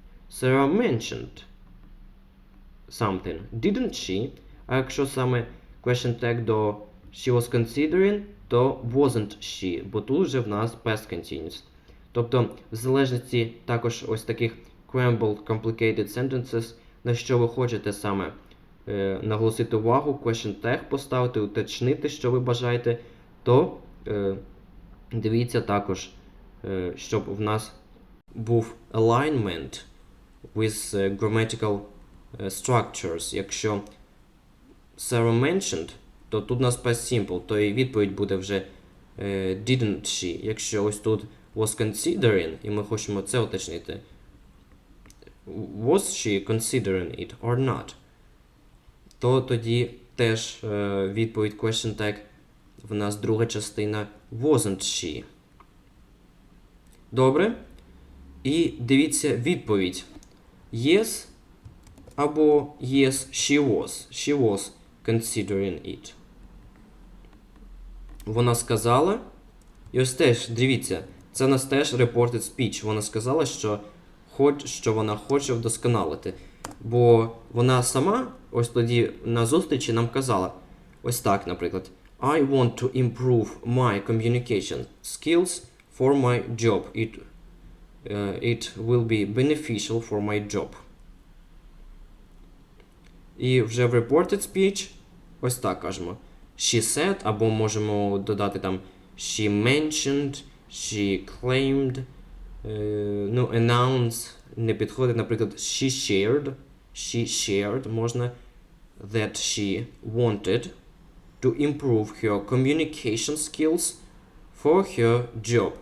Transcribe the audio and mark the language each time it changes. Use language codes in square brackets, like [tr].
[en] Sarah mentioned something, didn't she? [uk] А якщо саме question tag до she was considering, то wasn't she, бо тут вже в нас past continuous. Тобто, в залежності також ось таких [en] scrambled complicated sentences, [uk] на що ви хочете саме наголосити увагу, question tag поставити, уточнити, що ви бажаєте, то дивіться також, щоб в нас був [en] alignment with grammatical structures. [uk] Якщо Sarah mentioned, то тут у нас past simple, то і відповідь буде вже didn't she. Якщо ось тут was considering, і ми хочемо це уточнити, [en] was she considering it or not, [uk] то тоді теж відповідь question tag в нас друга частина wasn't she. Добре? І дивіться відповідь. [en] Yes або yes, she was. She was considering it. [uk] Вона сказала, і ось теж, дивіться, це у нас теж reported speech. Вона сказала, що вона хоче вдосконалити. Бо вона сама, ось тоді на зустрічі нам казала, ось так, наприклад, [en] I want to improve my communication skills for my job. It will be beneficial for my job. [uk] І вже в reported speech ось так кажемо. [en] She said, [uk] або можемо додати там [en] she mentioned, she claimed, announce [uk] не підходить, наприклад, [en] she shared, можна that she wanted to improve her communication skills for her job.